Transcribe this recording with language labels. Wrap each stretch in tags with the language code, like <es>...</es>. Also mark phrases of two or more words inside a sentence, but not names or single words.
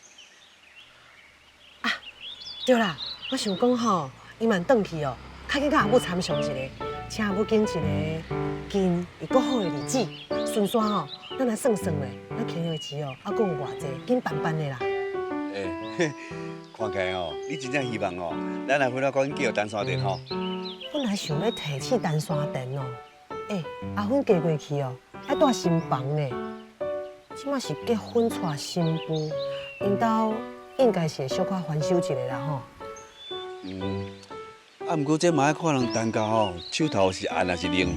<nan>对啦，我想讲吼，伊慢转去哦，较紧甲阿母参详一下，请阿母拣一个近又搁好的日子，顺续吼，咱来算算咧，咱捡的钱哦，还搁有偌济，紧办办的啦。看起来哦，你真正希望哦，咱来回来赶紧叫单山店吼。本来想要提起单山店哦，阿芬嫁过去哦，还住新房呢，即马是结婚娶新妇，因兜应该是会小可翻修一下啦吼。毋过这嘛要看人单家吼，手头是按还是冷。</nan>